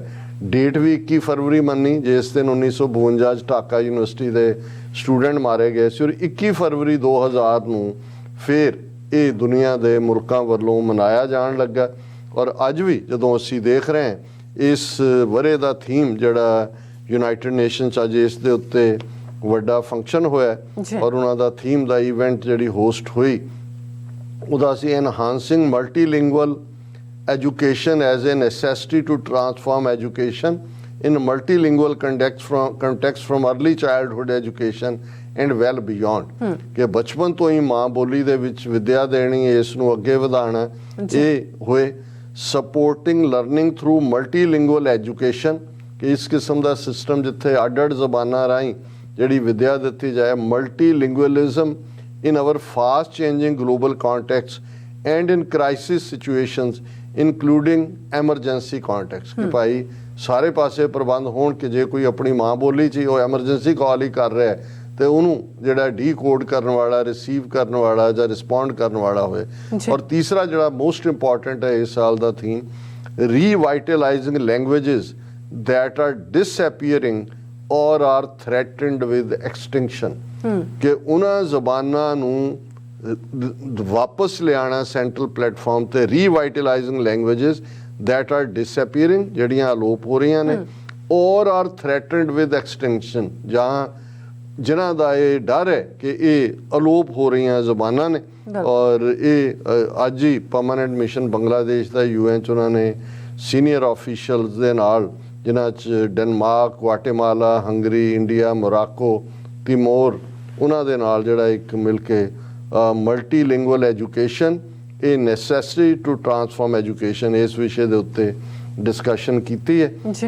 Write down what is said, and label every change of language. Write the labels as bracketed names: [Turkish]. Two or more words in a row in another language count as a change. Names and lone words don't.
[Punjabi] ਡੇਟ ਵੀ 21 ਫਰਵਰੀ ਮੰਨੀ ਜਿਸ ਦਿਨ 1952 'ਚ ਢਾਕਾ ਯੂਨੀਵਰਸਿਟੀ ਦੇ ਸਟੂਡੈਂਟ ਮਾਰੇ ਗਏ ਸੀ, ਔਰ 21 ਫਰਵਰੀ 2000 ਨੂੰ ਫਿਰ ਇਹ ਦੁਨੀਆ ਦੇ ਮੁਲਕਾਂ ਵੱਲੋਂ ਮਨਾਇਆ ਜਾਣ ਲੱਗਾ। ਔਰ ਅੱਜ ਵੀ ਜਦੋਂ ਅਸੀਂ ਦੇਖ ਰਹੇ ਹਾਂ ਇਸ ਵਰੇ ਦਾ ਥੀਮ ਜਿਹੜਾ ਯੂਨਾਈਟਿਡ ਨੇਸ਼ਨ 'ਚ ਅੱਜ ਇਸ ਦੇ ਉੱਤੇ ਵੱਡਾ ਫੰਕਸ਼ਨ ਹੋਇਆ, ਔਰ ਉਹਨਾਂ ਦਾ ਥੀਮ ਦਾ ਇਵੈਂਟ ਜਿਹੜੀ ਹੋਸਟ ਹੋਈ ਉਹਦਾ ਸੀ [English] enhancing multilingual education as a necessity to transform education in multilingual context from early childhood education and well beyond। [Punjabi] ਕਿ ਬਚਪਨ ਤੋਂ ਹੀ ਮਾਂ ਬੋਲੀ ਦੇ ਵਿੱਚ ਵਿਦਿਆ ਦੇਣੀ, ਇਸ ਨੂੰ ਅੱਗੇ ਵਧਾਉਣਾ, ਇਹ ਹੋਏ। [English] supporting learning through multilingual education, [Punjabi] ਕਿ ਇਸ ਕਿਸਮ ਦਾ ਸਿਸਟਮ ਜਿੱਥੇ ਅੱਡ-ਅੱਡ ਜ਼ਬਾਨਾਂ ਰਾਹੀਂ ਜਿਹੜੀ ਵਿਦਿਆ ਦਿੱਤੀ ਜਾਏ। [English] multilingualism in our fast changing global context and in crisis situations including emergency contacts [Punjabi] ਕਿ ਭਾਈ ਸਾਰੇ ਪਾਸੇ ਪ੍ਰਬੰਧ ਹੋਣ ਕਿ ਜੇ ਕੋਈ ਆਪਣੀ ਮਾਂ ਬੋਲੀ 'ਚ ਹੀ ਉਹ [English] emergency call [Punjabi] ਹੀ ਕਰ ਰਿਹਾ ਤੇ ਉਹਨੂੰ ਜਿਹੜਾ ਡੀਕੋਡ ਕਰਨ ਵਾਲਾ, ਰਿਸੀਵ ਕਰਨ ਵਾਲਾ ਜਾਂ ਰਿਸਪੌਂਡ ਕਰਨ ਵਾਲਾ ਹੋਏ। ਔਰ ਤੀਸਰਾ ਜਿਹੜਾ [English] most important [Punjabi] ਹੈ ਇਸ ਸਾਲ ਦਾ ਥੀਮ, [English] revitalizing languages that are disappearing or are threatened with extinction [Punjabi] ਕਿ ਉਹਨਾਂ ਜ਼ਬਾਨਾਂ ਨੂੰ ਵਾਪਸ ਲਿਆਣਾ [English] central platform [Punjabi] ਤੇ, [English] revitalizing languages that are disappearing [Punjabi] ਜਿਹੜੀਆਂ ਅਲੋਪ ਹੋ ਰਹੀਆਂ ਨੇ, [English] or are threatened with extinction [Punjabi] ਜਾਂ ਜਿਨ੍ਹਾਂ ਦਾ ਇਹ ਡਰ ਹੈ ਕਿ ਇਹ ਅਲੋਪ ਹੋ ਰਹੀਆਂ ਜ਼ਬਾਨਾਂ ਨੇ। ਔਰ ਇਹ ਅੱਜ ਹੀ [English] permanent mission [Punjabi] ਬੰਗਲਾਦੇਸ਼ ਦਾ UN 'ਚ ਉਹਨਾਂ ਨੇ [English] senior officials [Punjabi] ਦੇ ਨਾਲ, ਜਿਨ੍ਹਾਂ 'ਚ ਡੈਨਮਾਰਕ, ਗੁਆਟੇਮਾਲਾ, ਹੰਗਰੀ, ਇੰਡੀਆ, ਮੋਰਾਕੋ, ਤਿਮੋਰ, ਉਹਨਾਂ ਦੇ ਨਾਲ ਜਿਹੜਾ ਇੱਕ ਮਿਲ ਕੇ [English] multilingual education, [Punjabi] ਇਹ [English] necessary to transform education, [Punjabi] ਇਸ ਵਿਸ਼ੇ ਦੇ ਉੱਤੇ ਡਿਸਕਸ਼ਨ ਕੀਤੀ ਹੈ।